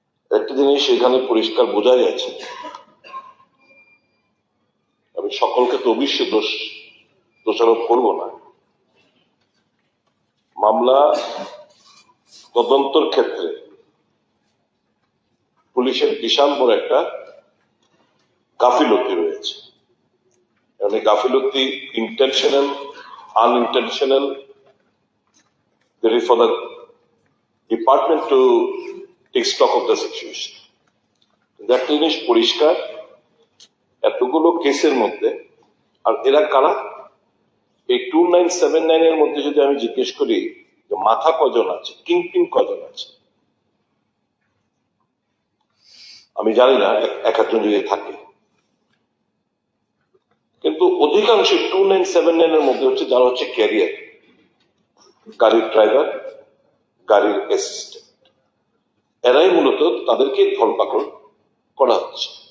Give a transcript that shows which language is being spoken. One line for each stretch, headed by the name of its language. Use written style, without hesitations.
Bangla: একটা জিনিস এখানে পরিষ্কার বোঝা যাচ্ছে, আমি সকলকে তো অবশ্যই দোষারোপ করব না। মামলা তদন্তর ক্ষেত্রে পুলিশের বিশাল বড় একটা গাফিলতি রয়েছে। মানে গাফিলতি
English: Intentional, unintentional, there is for the department to take stock of the situation.
Bangla: একটা জিনিস পরিষ্কার, এতগুলো কেসের মধ্যে আর এরা কারা? এই 2979 এর মধ্যে যদি আমি জিজ্ঞেস করি যে মাথা কজন আছে, কিংপিন কজন আছে, আমি জানি না, এক একজন যদি থাকে, কিন্তু অধিকাংশ 2979 এর মধ্যে হচ্ছে যারা হচ্ছে ক্যারিয়ার, গাড়ির ড্রাইভার, গাড়ির অ্যাসিস্ট্যান্ট, এরাই মূলত তাদেরকে ধরপাকড় করা হচ্ছে।